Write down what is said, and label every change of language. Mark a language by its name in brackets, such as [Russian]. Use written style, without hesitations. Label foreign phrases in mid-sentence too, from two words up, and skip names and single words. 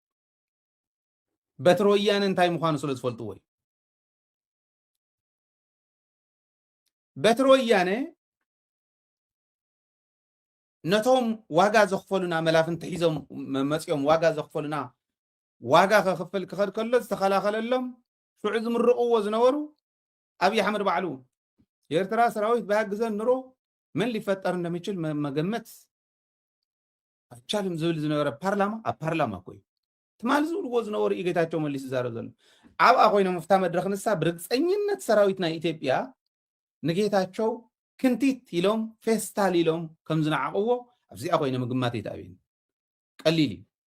[Tigrinya] በትሪ ወያነ እንታይ ምዃኑ ስለ ዝፈልጥዎ እዩ በትሪ ወያነ ነቶም ዋጋ ዘኽፈሉና መላፍንቲ ሒዞም መፅኦም ዋጋ ዘኽፈሉና ዋጋ ከኽፍል ክኸድ ከሎ ዝተኸላኸለሎም ሽዑ ዝምርቕዎ ዝነበሩ ኣብይ ኣሕመድ ባዕሉ [Amharic] የኤርትራ ሰራዊት ባያግዘን ኑሮ ምን ሊፈጠር እንደሚችል መገመት [Tigrinya] አይቻልም ዝብል ዝነበረ ፓርላማ ኣብ ፓርላማ ኮይ ትማል ዝብልዎ ዝነበሩ እዩ ጌታቸው መሊስ ዝዛረብ ዘሎ ኣብኣ ኮይኖም ኣብታ መድረኽ ንሳ ብርግፀኝነት ሰራዊት ናይ ኢትዮጵያ ንጌታቸው ክንቲት ኢሎም ፌስታል ኢሎም ከም ዝነዓቕዎ ኣብዚኣ ኮይነ ምግማት ይተኣብየኒ ቀሊል እዩ